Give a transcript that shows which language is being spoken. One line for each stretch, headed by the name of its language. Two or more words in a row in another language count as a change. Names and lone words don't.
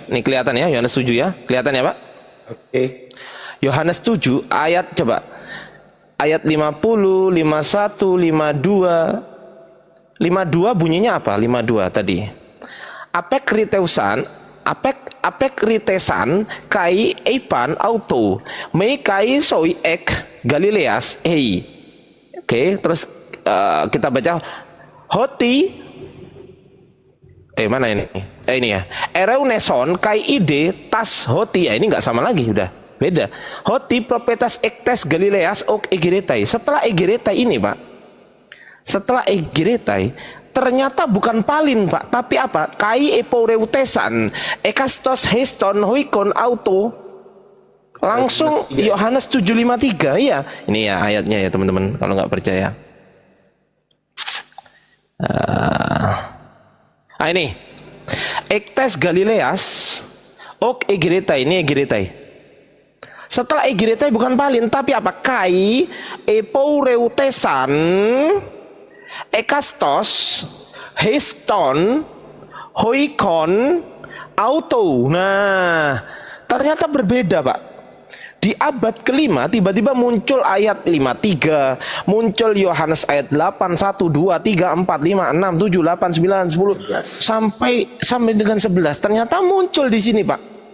Indonesian: Ini kelihatan ya, Yohanes 7 ya. Kelihatan ya, Pak? Oke. Yohanes 7 ayat coba. Ayat 50, 51, 52. 52 bunyinya apa? 52 tadi.
Greek: ἀπεκρίθησαν καὶ εἶπαν αὐτῷ μὴ καὶ σὺ ἐκ τῆς Γαλιλαίας εἶ.
Indonesian: Oke, terus kita baca hoti mana ini? Ini ya.
Greek: ἐραύνησον καὶ ἴδε τὰς ὅτι.
Indonesian: Ya, ini nggak sama lagi, udah beda.
Greek: ὅτι προφήτης ἐκ τῆς Γαλιλαίας οὐκ ἐγείρεται.
Indonesian: Setelah egeretai ini, Pak. Setelah egeretai ternyata bukan palin, Pak, tapi apa?
Greek: καὶ ἐπορεύθησαν ἕκαστος εἰς τὸν οἶκον αὐτοῦ.
Indonesian: Langsung Yohanes 7:53 ya. Ini ya ayatnya ya, teman-teman, kalau nggak percaya. Ini
Greek: ἐκ τῆς Γαλιλαίας οὐκ ἐγείρεται.
Indonesian: Ini egeretai. Setelah egeretai bukan palin tapi apa?
Greek: καὶ ἐπορεύθησαν ἕκαστος εἰς τὸν οἶκον αὐτοῦ.
Indonesian: Nah, ternyata berbeda, Pak. Di abad kelima tiba-tiba muncul ayat 53, muncul Yohanes ayat 8, 1, 2, 3, 4, 5, 6, 7, 8, 9, 10 sampai dengan 11. Ternyata muncul di sini, Pak.